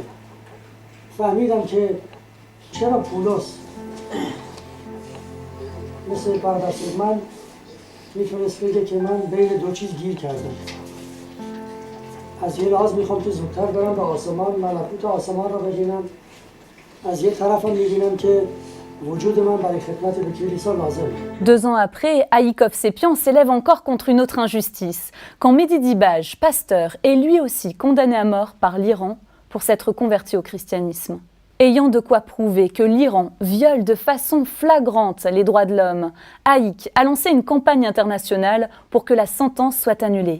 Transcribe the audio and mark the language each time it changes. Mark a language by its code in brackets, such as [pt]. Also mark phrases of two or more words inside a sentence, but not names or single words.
[fa] فهمیدم که چرا پولس مثل برادر من میتونست بگه که من بین دو چیز گیر کردم. از یه لحاظ میخوام که زودتر برم به آسمان، ملکوت آسمان را ببینم. از یه طرف هم میبینم که وجود من برای خدمت به کلیسا لازمه. [fr] 2 ans après, Aïk Hovsepian s'élève encore contre une autre injustice, quand Mehdi Dibaj, pasteur, est lui aussi condamné à mort par l'Iran pour s'être converti au christianisme. Ayant de quoi prouver que l'Iran viole de façon flagrante les droits de l'homme, Aïk a lancé une campagne internationale pour que la sentence soit annulée.